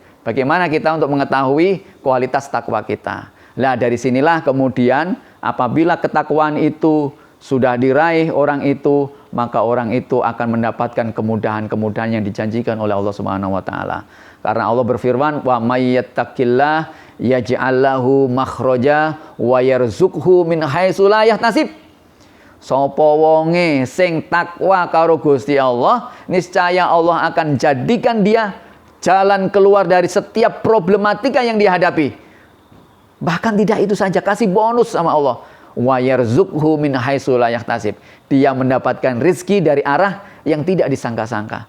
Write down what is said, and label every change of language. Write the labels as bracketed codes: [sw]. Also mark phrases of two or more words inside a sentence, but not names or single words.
[id] Bagaimana kita untuk mengetahui kualitas takwa kita. Nah, dari sinilah kemudian apabila ketakwaan itu sudah diraih orang itu, maka orang itu akan mendapatkan kemudahan-kemudahan yang dijanjikan oleh Allah [ar] سبحانه وتعالى. [id] Karena Allah berfirman, [ar] "ومن يتق الله يجعل له مخرجا ويرزقه من حيث لا يحتسب." [jv] Sapa wonge sing takwa karo Gusti Allah, [id] niscaya Allah akan jadikan dia jalan keluar dari setiap problematika yang dihadapi. Bahkan tidak itu saja, kasih bonus sama Allah. [ar] ويرزقه من حيث لا يحتسب. [id] Dia mendapatkan rizki dari arah yang tidak disangka-sangka.